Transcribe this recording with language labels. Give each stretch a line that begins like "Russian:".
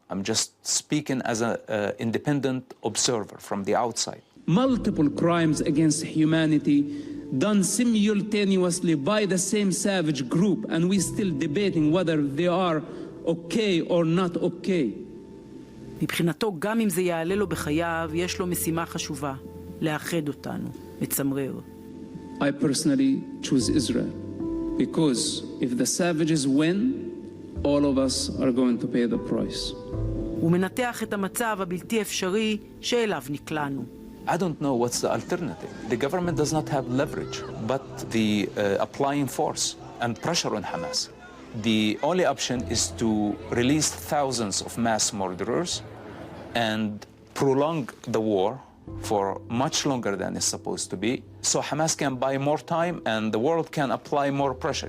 English: I'm just speaking as an independent observer from the outside. Multiple crimes against humanity done simultaneously by the same savage group, and we're still debating whether they are okay or not okay.
Hebrew: מבחינתו, גם אם זה יעלה לו בחייו, יש לו משימה חשובה, לאחד אותנו, מצמרר.
English: I personally choose Israel, because if the savages win, all of us are going to pay the price.
Hebrew: הוא מנתח את המצב הבלתי אפשרי שאליו נקלענו.
English: I don't know what's the alternative. The government does not have leverage, but the applying force and pressure on Hamas. The only option is to release thousands of mass murderers and prolong the war for much longer than it's supposed to be, so Hamas can buy more time and the world can apply more pressure.